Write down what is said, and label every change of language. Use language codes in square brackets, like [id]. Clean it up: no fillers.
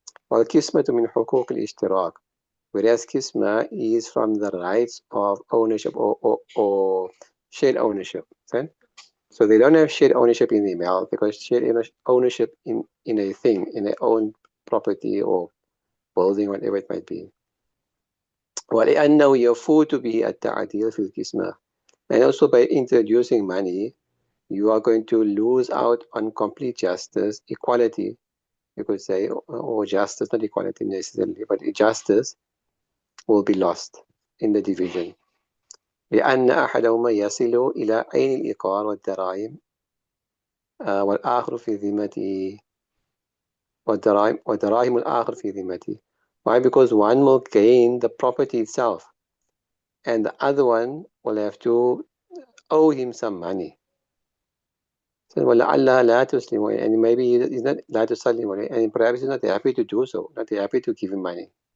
[ar] والقسمة من حقوق الاشتراك, [en] whereas kisma is from the rights of ownership or shared ownership. Okay? So they don't have shared ownership in the wealth, because shared ownership in a thing, in their own property or building, whatever it might be. [ar] ولأنه يفوت به التعديل في القسمة. [en] And also by introducing money, you are going to lose out on complete justice, equality, you could say, or justice, not equality necessarily, but justice will be lost in the division. [ar] لأن أحدهما يصل إلى عين الإيقار والدراهم والآخر في ذمته ودراهم الآخر في ذمته. [en] Why? Because one will gain the property itself, and the other one will have to owe him some money. So [ar] وَلَعَلَّهَا لَا تُسْلِمُ, [en] and maybe he's not [ar] لا تسلم, [en] and perhaps he's not happy to do so, not happy to give him money.